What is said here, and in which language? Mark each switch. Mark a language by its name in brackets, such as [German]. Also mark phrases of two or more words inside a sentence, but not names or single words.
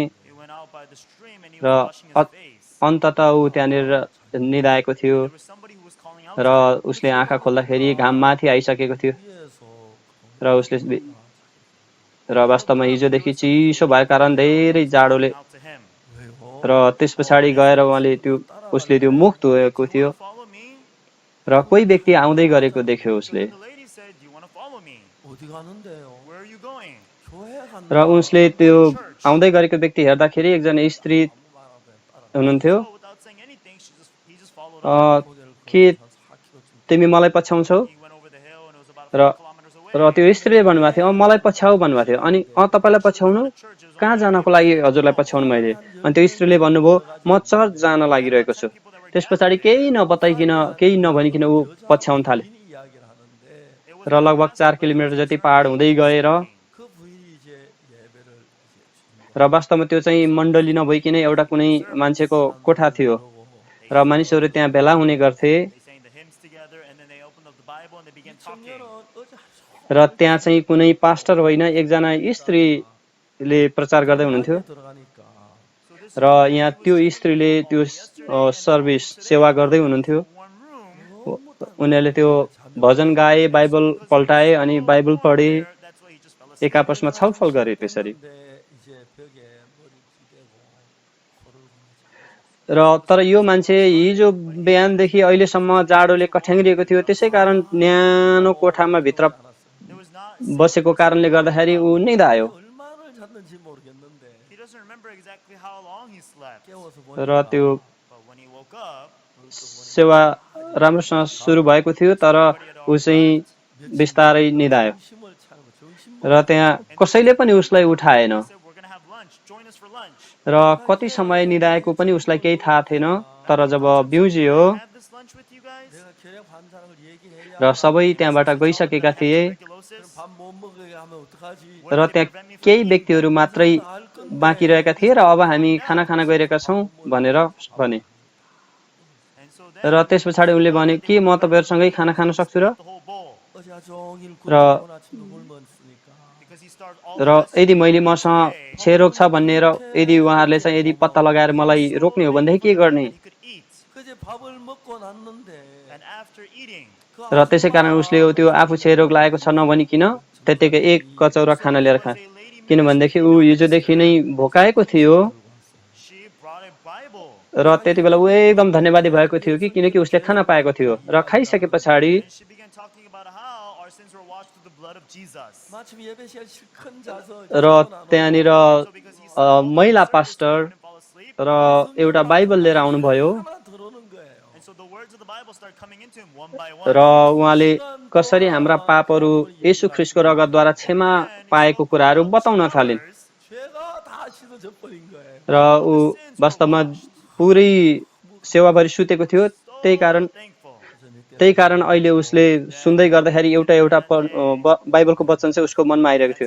[Nepali] र अन्तत ऊ त्यहाँनिर निदाएको थियो र उसले आँखा खोल्दाखेरि घाम माथि आइसकेको थियो र उसले र वास्तवमा हिजोदेखि चिसो भएको कारण धेरै जाडोले र त्यस पछाडि गएर उसले त्यो मुख धोएको थियो र कोही व्यक्ति आउँदै गरेको देख्यो उसले। [Korean] 어디 가는데요? 교회 간다. [Nepali] र उसले त्यो आउँदै गरेको व्यक्ति हेर्दाखेरि एकजना स्त्री हुनुहुन्थ्यो। के तिमी मलाई पछ्याउँछौ? र त्यो स्त्रीले भन्नुभएको थियो मलाई पछ्याउ भन्नुभएको थियो। अनि तपाईँलाई पछ्याउनु? कहाँ जानको लागि हजुरलाई पछ्याउनु मैले? अनि त्यो स्त्रीले भन्नुभयो म चर्च जान लागिरहेको छु। त्यस पछाडि केही नबताइकन केही नभनिकन ऊ पछ्याउन थाले [Korean] 이야기를 하는데 [Nepali] र लगभग 4 किलोमिटर जति पहाड हुँदै गएर [Korean] 그 부인이 이제 예배를 이제 [Nepali] र वास्तवमा त्यो चाहिँ मण्डली नभइकन एउटा कुनै मान्छेको कोठा थियो र मानिसहरू त्यहाँ भेला हुने गर्थे [Korean] 청년은 어제 [Nepali] र त्यहाँ चाहिँ कुनै पास्टर होइन एकजना स्त्रीले प्रचार गर्दै हुनुहुन्थ्यो [Korean] 들어가니까 [Nepali] र यहाँ त्यो स्त्रीले त्यो सर्भिस सेवा गर्दै हुनुहुन्थ्यो। उनीहरूले त्यो भजन गाए, बाइबल पल्टाए अनि बाइबल पढे, एक आपसमा छलफल गरे त्यसरी। [Korean] 근데 이제 벽에 머리 기대고 코를 [Nepali] र तर यो मान्छे हिजो बिहानदेखि अहिलेसम्म जाडोले कठ्याङ्ग्रिएको थियो। त्यसै कारण न्यानो कोठामा भित्र बसेको कारणले गर्दाखेरि ऊ निदायो [Korean] 얼마를 잤는지 모르겠는데 깨워서 [Nepali] र [Korean] 보니까 [Nepali] त्यो सेवा राम्रोसँग सुरु भएको थियो तर ऊ चाहिँ बिस्तारै निदायो [Korean] 정심을 차리고 정신 [Nepali] र त्यहाँ कसैले पनि उसलाई उठाएन र कति समय निदाएको पनि उसलाई केही थाहा थिएन। तर जब बिउजियो [Korean] 내가 결핵 환자를 얘기해야 [Nepali] र सबै त्यहाँबाट गइसकेका थिए [Korean] 밥 못 먹게 하면 어떡하지? [Nepali] र त्यहाँ केही व्यक्तिहरू मात्रै बाँकी रहेका थिए र अब हामी खाना खान गइरहेका छौँ भनेर भने। र त्यस पछाडि उनले भने के म तपाईँहरूसँगै खाना खान सक्छु र [Korean] 어제 종일 라- 굶고 아침도 굶었으니까 [Nepali] र यदि मैले मसँग क्षयरोग छ भन्ने र यदि उहाँहरूले चाहिँ यदि पत्ता लगाएर मलाई रोक्ने हो भनेदेखि के गर्ने? [Korean] 그제 밥을 먹고 났는데 [Nepali] र त्यसै कारण उसले त्यो आफू क्षयरोग लागेको छ नभनिकन त्यतिकै एक कचौरा खाना लिएर खाए। किनभनेदेखि ऊ हिजोदेखि नै भोकाएको थियो र त्यति बेला ऊ एकदम धन्यवादी भएको थियो कि किनकि उसले खाना पाएको थियो। र खाइसके पछाडि [Korean] 마침 예배 시간 실컷 자서 [Nepali] र त्यहाँनिर महिला पास्टर र एउटा बाइबल लिएर आउनुभयो [Korean] 하나 들어오는 거예요. [English] coming into him one by [Nepali] र [English] one. [Nepali] उहाँले कसरी हाम्रा पापहरू येशू ख्रीष्टको रगतद्वारा क्षमा पाएको कुराहरू बताउन थालिन् [Korean] 죄가 다 씻어져 버린 거예요. [Nepali] र ऊ वास्तवमा पुरै सेवाभरि सुतेको थियो त्यही कारण [English] Thankful. [Nepali] अहिले उसले सुन्दै गर्दाखेरि एउटा एउटा बाइबलको वचन चाहिँ उसको मनमा आइरहेको थियो